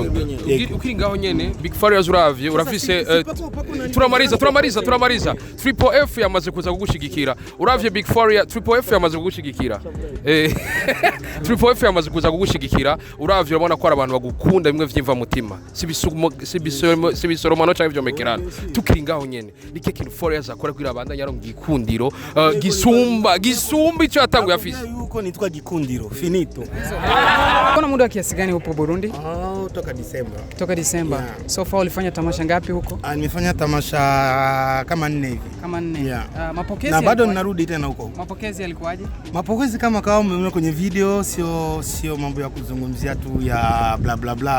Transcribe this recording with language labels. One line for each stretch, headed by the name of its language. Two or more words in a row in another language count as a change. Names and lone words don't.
Rundi: ukiri ngaho nyene Big Farious uravye urafise turamariza Triple F yamaze kuza kugushigikira uravye Big Farious Triple F yamaze kugushigikira Triple F yamaze kuza kugushigikira uravye urabona ko ari abantu bagukunda bimwe vyimva mutima sibisoromano cyangwa vyomekerana tukiri ngaho nyene nike kintu Farious akora kwira abandanya yaronga gikundiro gisumba ico yatanguye afise yuko nitwa gikundiro finito
Swahili: kuna muda kiasi gani upo Burundi? Toka Disemba. Yeah.
English: So far
Swahili: ulifanya tamasha ngapi huko? Nimefanya tamasha kama 4 hivi. Kama 4. Yeah. Mapokezi na bado ninarudi tena huko. Mapokezi yalikuwaje? Mapokezi kama umeona kwenye video sio mambo ya kuzungumzia tu ya bla bla bla.